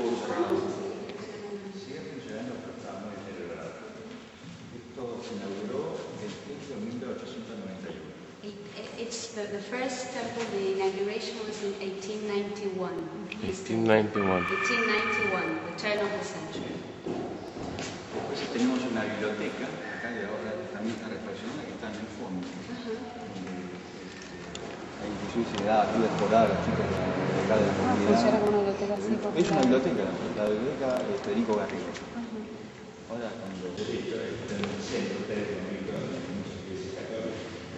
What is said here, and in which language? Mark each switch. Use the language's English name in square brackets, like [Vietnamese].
[Spanish] Sigue funcionando, pero está muy deteriorado. Esto se inauguró el templo en 1891. [English] It's the first temple, the inauguration was in 1891. 1891. 1891, the turn of the century. [Spanish] Después tenemos una biblioteca, acá de ahora también está refaccionada, que está en el fondo. Ahí inclusive se le da ayuda escolar a los chicos de acá de la comunidad. Funciona como una biblioteca así Es una biblioteca, la biblioteca Federico Garrido. Ahora cuando en el centro, ustedes han visto muchas iglesias católicas.